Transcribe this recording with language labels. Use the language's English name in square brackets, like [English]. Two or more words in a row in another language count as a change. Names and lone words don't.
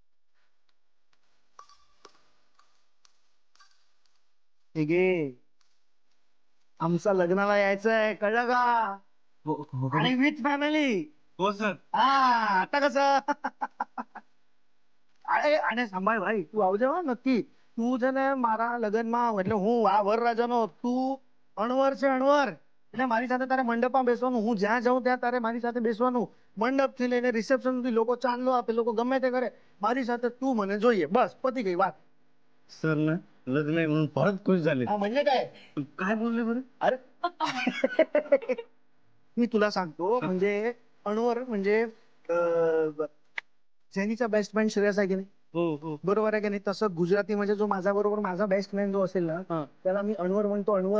[Marathi] ठीक आहे, आमचा लग्नाला यायचंय, कळलं का? आणि [English] with family. [Marathi] हो सर. आता कसं? अरे आणि सांभाळ भाई, तू आवजे नक्की. [Gujarati] तू છે ને મારા લગ્નમાં એટલે હું આ વરરાજાનો, તું અણવર છે, અણવર. એટલે મારી સાથે તારે મંડપમાં બેસવાનું, હું જ્યાં જાઉં ત્યાં તારે મારી સાથે બેસવાનું. મંડપથી લઈને રિસેપ્શન સુધી લોકો ચાંદલો આપે, લોકો ગમે તે કરે, મારી સાથે तू મને જોઈએ, બસ પતી ગઈ વાત. [Marathi] सर ना लग्न आहे म्हणून फारच खुश झाले. हा म्हणजे काय? काय बोलले बरं? अरे मी तुला सांगतो, म्हणजे अणवर म्हणजे जेनीचा [English] best friend [Marathi] श्रेयस आहे की नाही? हो हो बरोबर आहे की नाही? तसं गुजराती म्हणजे जो माझा बरोबर माझा [English] best friend [Marathi] जो असेल ना, त्याला मी अणवर म्हणतो, अणवर.